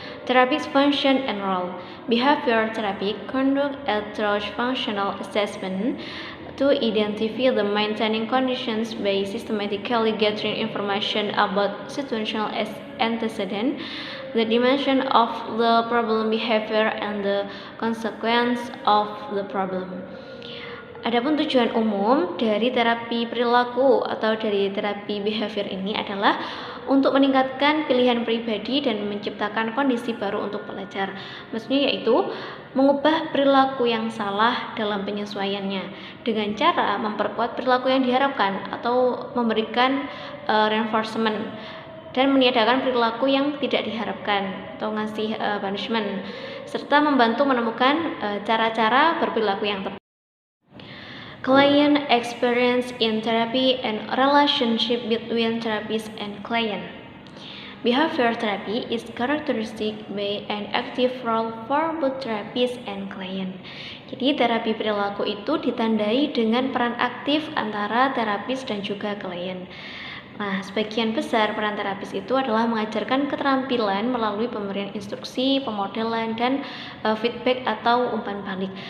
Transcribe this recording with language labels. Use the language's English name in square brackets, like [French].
[English] Therapy's function and role. Behavior therapy conduct a thorough functional assessment to identify the maintaining conditions by systematically gathering information about situational antecedent, the dimension of the problem behavior, and the consequence of the problem. [Indonesian] Adapun tujuan umum dari terapi perilaku atau dari terapi behavior ini adalah untuk meningkatkan pilihan pribadi dan menciptakan kondisi baru untuk pelajar. Maksudnya yaitu mengubah perilaku yang salah dalam penyesuaiannya dengan cara memperkuat perilaku yang diharapkan atau memberikan reinforcement dan meniadakan perilaku yang tidak diharapkan atau ngasih punishment serta membantu menemukan cara-cara berperilaku yang tepat. [English] Client experience in therapy and relationship between therapist and client. Behavior therapy is characteristic by an active role for both therapist and client. [Indonesian] Jadi terapi perilaku itu ditandai dengan peran aktif antara terapis dan juga klien. Nah, sebagian besar peran terapis itu adalah mengajarkan keterampilan melalui pemberian instruksi, pemodelan, dan feedback atau umpan balik.